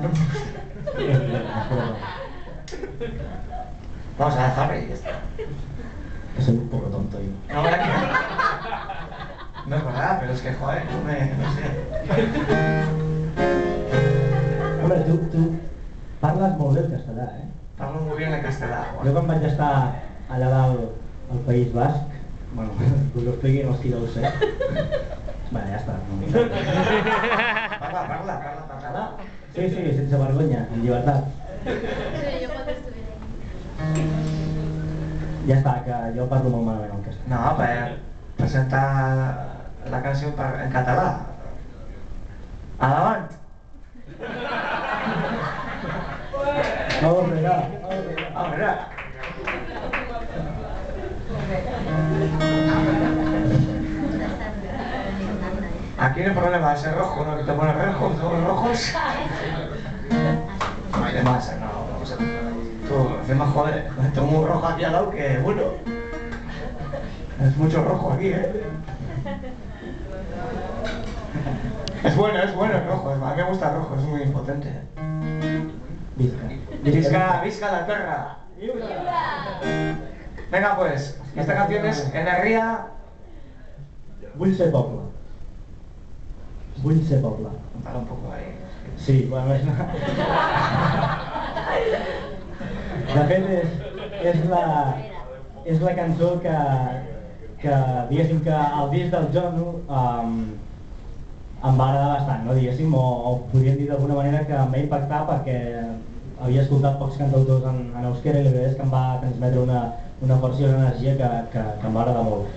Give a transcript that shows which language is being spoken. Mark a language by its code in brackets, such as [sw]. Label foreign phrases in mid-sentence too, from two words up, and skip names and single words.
[es] Vamos a dejarlo y ya está. Soy un poco tonto yo. No, no es verdad, pero es que, joder, no sé. [ca] Hombre, tu parles molt bé el castellà, eh? Parlo [es] muy bien [ca] el castellà. Jo quan vaig estar allà dalt al País Basc, bueno, us ho expliquin els que ja ho sé. Bé, ja està. Parla. Sí, sense vergonya, amb llibertat. Sí, jo pot estudiar. Ja està, que jo parlo molt malament el castellà. No, per presentar la canció en català. Endavant! [es] Ahora. Aquí no hay problema, ese rojo, ¿no? Que te pones rojos, todos rojos. No hay de más, no sé. Tú, encima, joder, tengo un rojo aquí al lado que, bueno. Es mucho rojo aquí, ¿eh? Es bueno el rojo, a mí me gusta el rojo, es muy potente. [ca] Visca la perra. [es] Venga pues, esta canción es Energia. [ca] Vull ser poble. Vull ser poble. [es] Para un poco ahí. [ca] Sí, bueno, és... De fet, és la cançó que diguéssim que el disc del Jono em va agradar bastant, no, diguéssim, o podríem dir d'alguna manera que em va impactar perquè havia escoltat pocs cantautors en euskera i la veritat és que em va transmetre una força i una energia que em va agradar molt.